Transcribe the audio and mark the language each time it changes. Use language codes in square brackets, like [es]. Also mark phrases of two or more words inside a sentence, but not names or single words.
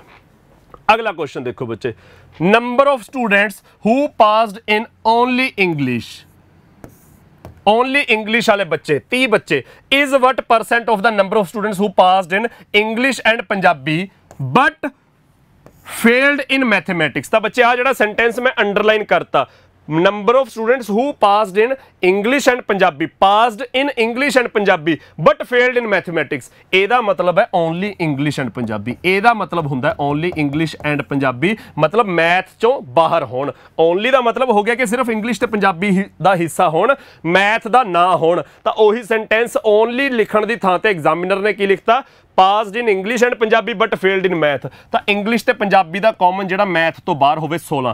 [pa] ਅਗਲਾ ਕੁਐਸਚਨ ਦੇਖੋ ਬੱਚੇ, [en] number of students who passed in only English, only English [pa] ਵਾਲੇ ਬੱਚੇ 30 ਬੱਚੇ, [en] is what percent of the number of students who passed in English and Punjabi but failed in mathematics. [pa] ਤਾਂ ਬੱਚੇ ਆ ਜਿਹੜਾ ਸੈਂਟੈਂਸ ਮੈਂ ਅੰਡਰਲਾਈਨ ਕਰਤਾ, [en] number of students who passed in English and Punjabi, passed in English and Punjabi but failed in mathematics, [pa] ਇਹਦਾ ਮਤਲਬ ਹੈ [en] only English and Punjabi। [pa] ਇਹਦਾ ਮਤਲਬ ਹੁੰਦਾ [en] only English and Punjabi, [pa] ਮਤਲਬ ਮੈਥ ਚੋਂ ਬਾਹਰ ਹੋਣ। only ਦਾ ਮਤਲਬ ਹੋ ਗਿਆ ਕਿ ਸਿਰਫ ਇੰਗਲਿਸ਼ ਤੇ ਪੰਜਾਬੀ ਦਾ ਹਿੱਸਾ ਹੋਣ, ਮੈਥ ਦਾ ਨਾ ਹੋਣ। ਤਾਂ ਉਹੀ ਸੈਂਟੈਂਸ only ਲਿਖਣ ਦੀ ਥਾਂ ਤੇ ਐਗਜ਼ਾਮੀਨਰ ਨੇ ਕੀ ਲਿਖਤਾ, [en] passed in English and Punjabi but failed in math. [pa] ਤਾਂ ਇੰਗਲਿਸ਼ ਤੇ ਪੰਜਾਬੀ ਦਾ ਕਾਮਨ ਜਿਹੜਾ ਮੈਥ ਤੋਂ ਬਾਹਰ ਹੋਵੇ 16।